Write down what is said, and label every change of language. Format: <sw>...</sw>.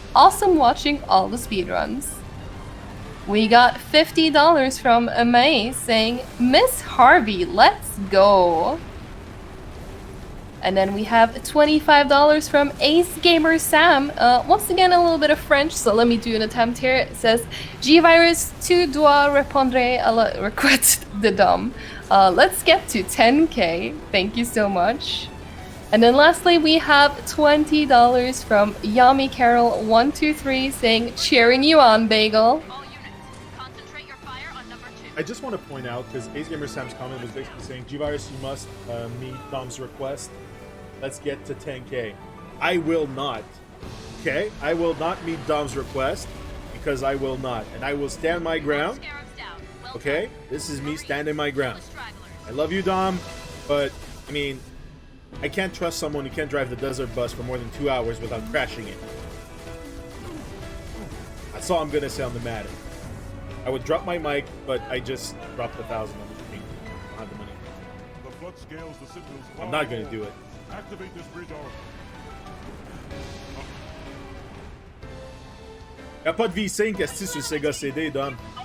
<en>Awesome watching all the speedruns. We got $50 from Amay saying, Miss Harvey, let's go. And then we have $25 from Ace Gamer Sam. Once again, a little bit of French, so let me do an attempt here. It says,</en> <fr>G-Virus, tu dois répondre à la requête de Dom.</fr> <en>Let's get to 10k. Thank you so much. And then lastly, we have $20 from Yami Carol 123 saying, cheering you on, Bagel. All units, concentrate your fire on number 2. I just want to point out, because Ace Gamer Sam's comment was basically saying, G-Virus, you must meet Dom's request. Let's get to 10k. I will not. Okay? I will not meet Dom's request because I will not. And I will stand my ground. Okay? This is me standing my ground. I love you, Dom, but, I mean, I can't trust someone who can't drive the desert bus for more than 2 hours without crashing it. That's all I'm going to say on the matter. I would drop my mic, but I just dropped 1,000 on the screen. I don't have the money. The flood scales the signals. I'm not going to do it. Activate this bridge arm.</en> <fr>Y'a pas de V5 esti sur Sega CD, Dom.</fr>